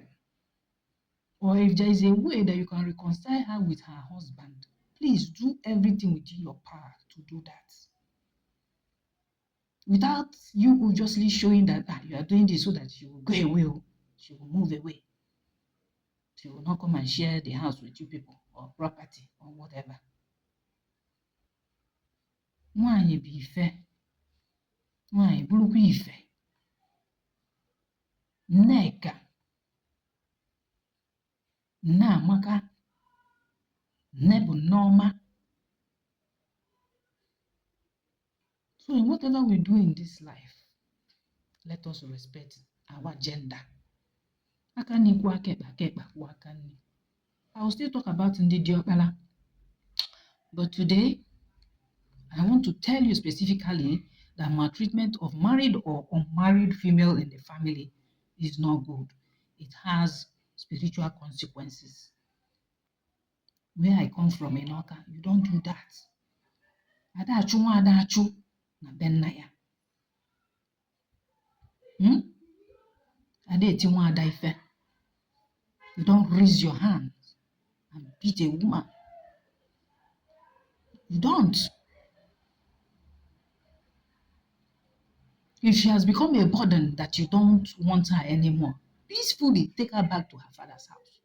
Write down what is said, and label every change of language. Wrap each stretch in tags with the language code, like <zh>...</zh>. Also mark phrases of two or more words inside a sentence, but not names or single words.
<en>Or if there is a way that you can reconcile her with her husband, please do everything within your power to do that. Without you obviously showing that you are doing this so that she will go away, she will move away. She will not come and share the house with you people or property or whatever.</en> <ig>Nwanyị bụ ife. Nwanyị bụrụkwa ife. Nneka, Nne Amaka, Nne bụ Nneọma.</ig> <en>So in whatever we do in this life, let us respect our gender.</en> <ig>Aka n'ikwu aka ekpe, aka ekpe kwụ aka nri.</ig> <en>I will still talk about</en> <ig>ndị diokpala.</ig> <en>But today, I want to tell you specifically that maltreatment of married or unmarried female in the family is not good. It has spiritual consequences. Where I come from in Oka, you don't do that.</en> <ig>Adachu nwa adachu na benna ya. Adeti nwa ada ife.</ig> <en>You don't raise your hand and beat a woman. You don't. If she has become a burden that you don't want her anymore, peacefully take her back to her father's house.</en>